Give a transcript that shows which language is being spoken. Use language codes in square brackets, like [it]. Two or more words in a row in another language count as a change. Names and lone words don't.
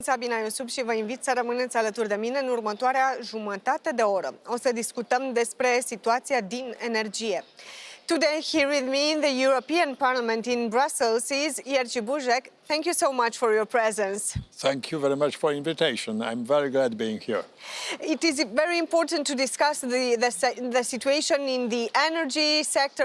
[ro] Sabina Iosub și vă invit să rămâneți alături de mine în următoarea jumătate de oră. O să discutăm despre situația din energie. [en] Today, here with me in the European Parliament in Brussels is Jerzy Buzek. Thank you so much for your presence. Thank you very much for the invitation. I'm very glad being here. It is very important to discuss the situation in the energy sector.